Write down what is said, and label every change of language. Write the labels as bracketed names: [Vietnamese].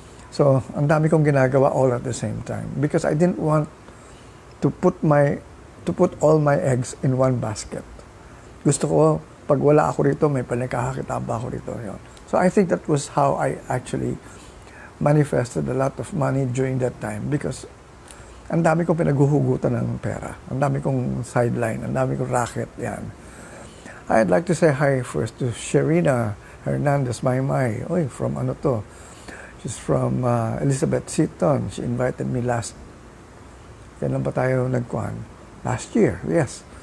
[English] So, [Filipino] ang dami kong ginagawa [English] all at the same time. Because I didn't want to put all my eggs in one basket. [Filipino] Gusto ko, pag wala ako rito, may panagkakakitaan pa ako rito. Yun. [English] So, I think that was how I actually manifested a lot of money during that time. [Filipino] Because ang dami kong pinaghuhugutan ng pera. Ang dami kong sideline. Ang dami kong racket. Yan. [English] I'd like to say hi first to Sherina Hernandez Maymay. Oy, from ano to? She's from Elizabeth Seaton. She invited me [Filipino] kailan ba tayo nagkuhan? [English] Last year, yes.